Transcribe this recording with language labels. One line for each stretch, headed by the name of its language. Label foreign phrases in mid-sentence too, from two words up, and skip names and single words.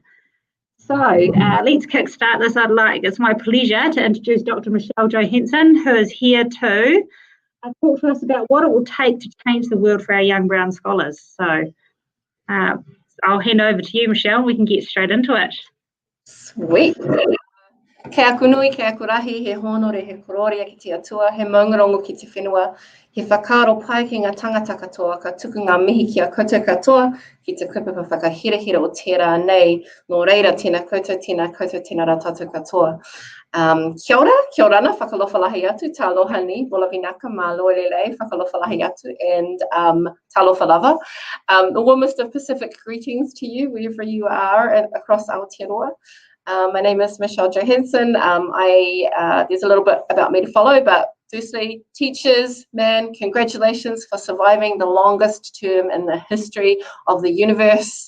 English: So let's kickstart this. It's my pleasure to introduce Dr. Michelle Johanssen, who is here to talk to us about what it will take to change the world for our young brown scholars. So I'll hand over to you, Michelle, and we can get straight into it. Sweet.
Māori: Kia kunui, kia kurahi, he honore, he kororia ki te atua, he maungarongo ki te whenua, he whakaro pai ki ngā tangata katoa, ka tuku ngā mihi ki a koutou katoa, ki te kupapa whakahirahira o tērā nei, nō reira tēnā koutou tēnā rā tātou katoa. Kia ora ana,
Niuean: whakalofa lahi atu, tā aloha ni,
Fijian: bola vinaka,
Tongan: mā loe lelei,
Niuean: whakalofa lahi atu, and tā alofa lava.
English: The warmest of Pacific greetings to you, wherever you are across Aotearoa. My name is Michelle Johanssen. There's a little bit about me to follow, but firstly, teachers, man, congratulations for surviving the longest term in the history of the universe.